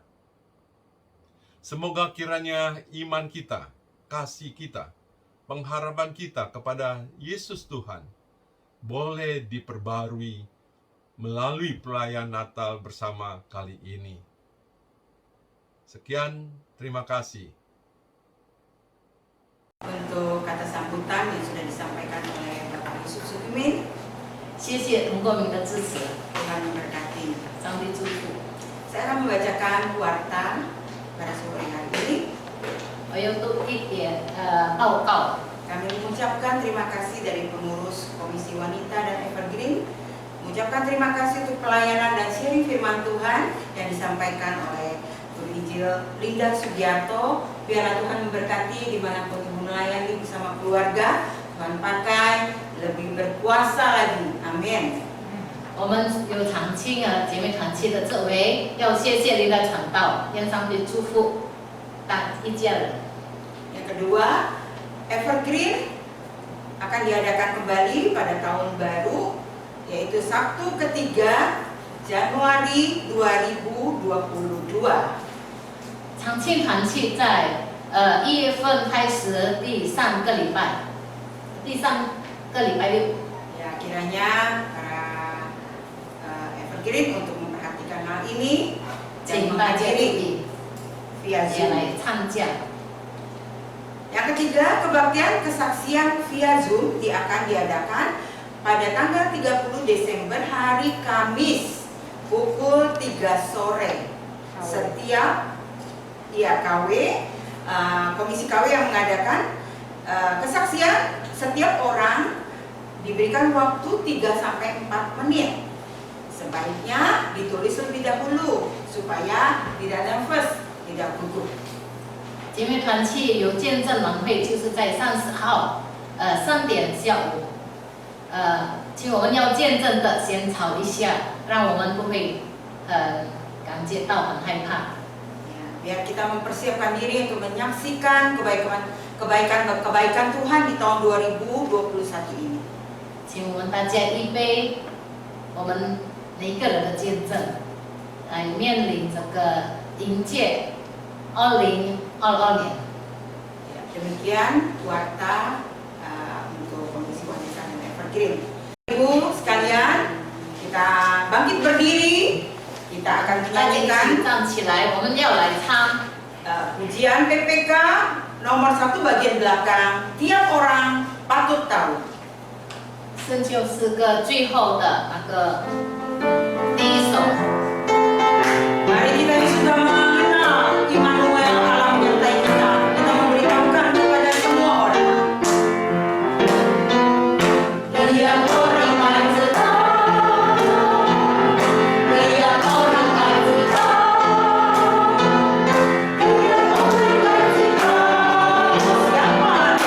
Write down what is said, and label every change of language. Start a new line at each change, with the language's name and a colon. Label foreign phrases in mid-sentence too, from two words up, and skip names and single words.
Indonesian: Semoga kiranya iman kita, kasih kita, pengharapan kita kepada Yesus Tuhan boleh diperbarui melalui perayaan Natal bersama kali ini. Sekian, terima kasih. Untuk kata sambutan yang sudah disampaikan oleh Bapak Yusuf Sukimin,
Chinese: 谢谢同工们的支持，
Indonesian: Tuhan memberkati.
Chinese: 上帝祝福。
Indonesian: Saya akan membacakan warta pada sore hari ini.
Chinese: 我要读一点报告。
Indonesian: Kami mengucapkan terima kasih dari pengurus Komisi Wanita dan Evergreen. Mengucapkan terima kasih untuk pelayanan dan sharing firman Tuhan yang disampaikan oleh Guru Injil Linda Sugiarto. Biarlah Tuhan memberkati dimanapun Ibu melayani bersama keluarga. Tuhan pakai lebih berkuasa lagi. Amin.
Chinese: 我们有长青姐妹团契的这位，要谢谢您的传道，愿上帝祝福大一家人。
Indonesian: Yang kedua, Evergreen akan diadakan kembali pada tahun baru, yaitu Sabtu ketiga Januari 2022.
Chinese: 长青团契在1月份开始第3个礼拜六。
Indonesian: Ya, kiranya para Evergreen untuk memperhatikan hal ini dan
Chinese: 请大家注
Indonesian: menghadiri
Chinese: 意，
Indonesian: via
Chinese: 也
Indonesian: Zoom.
Chinese: 来参加。
Indonesian: Yang ketiga, kebaktian kesaksian via Zoom akan diadakan pada tanggal 30 Desember hari Kamis pukul 3 sore. Setiap KW, Komisi KW yang mengadakan kesaksian, setiap orang diberikan waktu 3-4 menit. Sebaiknya ditulis lebih dahulu supaya tidak nervous, tidak gugup.
Chinese: 姐妹团契有见证晚会，就是在30号3点下午，请我们要见证的先吵一下，让我们不会感觉到很害怕。
Indonesian: Ya, biar kita mempersiapkan diri untuk menyaksikan kebaikan Tuhan di tahun 2021 ini.
Chinese: 请我们大家预备，我们每一个人的见证，来面临这个迎接2022年。
Indonesian: Ya, demikian warta untuk Komisi Wanita dan Evergreen. Ibu sekalian, kita bangkit berdiri. Kita akan
Chinese: 大家一
Indonesian: menyanyikan
Chinese: 起站起来，我们要来唱
Indonesian: pujian PPK nomor 1 bagian belakang. Tiap orang patut tahu.
Chinese: 圣旧诗歌最后的那个第一首。
Indonesian: Mari kita yang sudah mengenal Immanuel Allah menyertai kita. Kita memberitahukan kepada semua orang. Dia orang
Chinese: 该知道，
Indonesian: dia orang
Chinese: 该知道，
Indonesian: dia orang
Chinese: 该知道，
Indonesian: Siapa